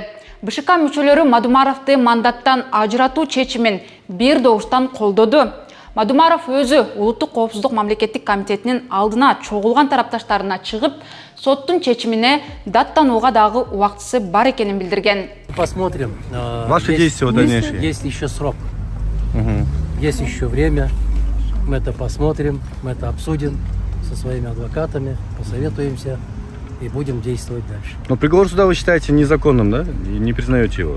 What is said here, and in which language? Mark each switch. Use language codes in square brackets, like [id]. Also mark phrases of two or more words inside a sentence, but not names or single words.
[ky] БШК мүчөлөрү Мадумаровты мандаттан ажыратуу чечимин бир добуштан колдоду. Мадумаров өзү Улуттук коопсуздук мамлекеттик комитетинин алдына чогулган тарапташтарына чыгып, соттун чечимине даттанууга дагы убактысы бар экенин билдирген. [ru] Посмотрим. Ваши действия дальнейшие. Есть еще срок. Есть еще время. Мы это посмотрим, мы это обсудим со своими адвокатами, посоветуемся и будем действовать дальше. Но приговор суда вы считаете незаконным, да? И не признаете его?